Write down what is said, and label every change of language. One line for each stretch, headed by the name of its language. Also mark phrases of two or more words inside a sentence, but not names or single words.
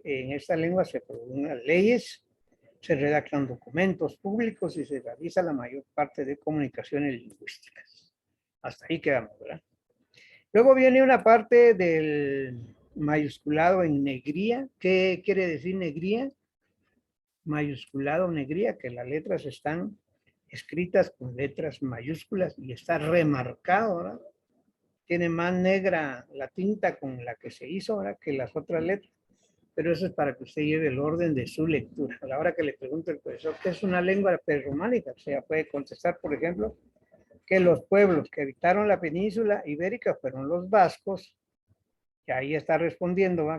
Spanish: En esta lengua se promulgan leyes, se redactan documentos públicos y se realiza la mayor parte de comunicaciones lingüísticas. Hasta ahí quedamos, ¿verdad? Luego viene una parte del mayusculado en negría. ¿Qué quiere decir negría? Mayusculado negría, que las letras están escritas con letras mayúsculas y está remarcado, ¿verdad? Tiene más negra la tinta con la que se hizo, ¿verdad? Que las otras letras. Pero eso es para que usted lleve el orden de su lectura. A la hora que le pregunte el profesor qué es una lengua prerrománica, o sea, puede contestar, por ejemplo, que los pueblos que habitaron la península ibérica fueron los vascos, que ahí está respondiendo, ¿va?